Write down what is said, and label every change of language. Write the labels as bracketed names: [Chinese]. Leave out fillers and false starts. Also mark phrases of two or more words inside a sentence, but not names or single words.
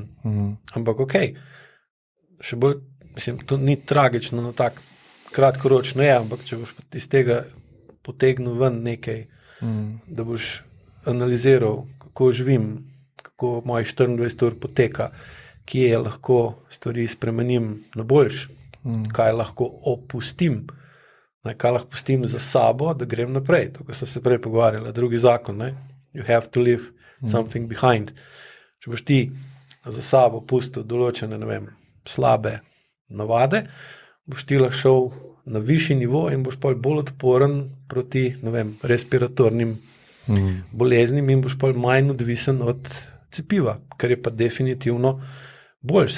[Slovenian] Ampak še bolj, mislim, to ni tragično, no tak kratkoročno je, ampak če boš iz tega potegnil ven nekaj, da boš analiziral, kako živim, kako mojih 24 ur poteka, kje lahko stvari spremenim na boljše, kaj lahko opustim, kaj lahko pustim za sabo, da grem naprej. To, ko smo se prej pogovarjali, drugi zakon, [English] you have to leave something behind. [Slovenian] Če boš ti za sabo pustil določene, slabe navade, boš ti šel na višji nivo in boš bolj odporen proti, respiratornim boleznim in boš manj odvisen od cepiva, kar je pa definitivno boljše.